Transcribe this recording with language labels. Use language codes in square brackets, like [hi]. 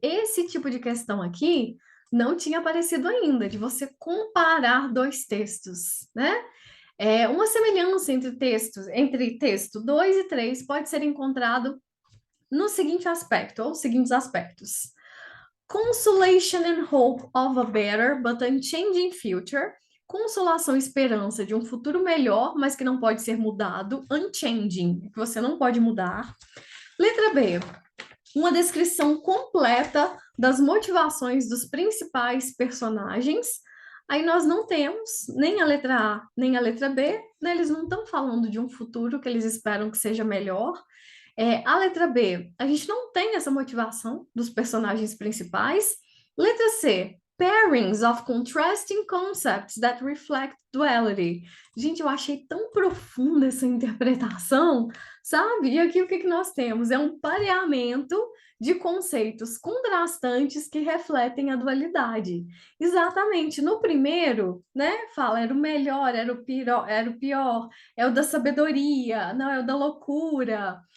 [pt] Esse tipo de questão aqui não tinha aparecido ainda, de você comparar dois textos, né? Uma semelhança entre texto 2 e 3 pode ser encontrado no seguinte aspecto, ou seguintes aspectos. [en] Consolation and hope of a better but unchanging future. [pt] Consolação e esperança de um futuro melhor, mas que não pode ser mudado. Unchanging, que você não pode mudar. Letra B. Uma descrição completa das motivações dos principais personagens. Aí nós não temos nem a letra A, nem a letra B, né? Eles não estão falando de um futuro que eles esperam que seja melhor. A letra B, a gente não tem essa motivação dos personagens principais. [en] Letra C, pairings of contrasting concepts that reflect duality. [pt] Gente, eu achei tão profunda essa interpretação, sabe? E aqui o que nós temos? É um pareamento de conceitos contrastantes que refletem a dualidade. Exatamente. No primeiro, né, fala, era o melhor, era o pior, é o da sabedoria, não, é o da loucura.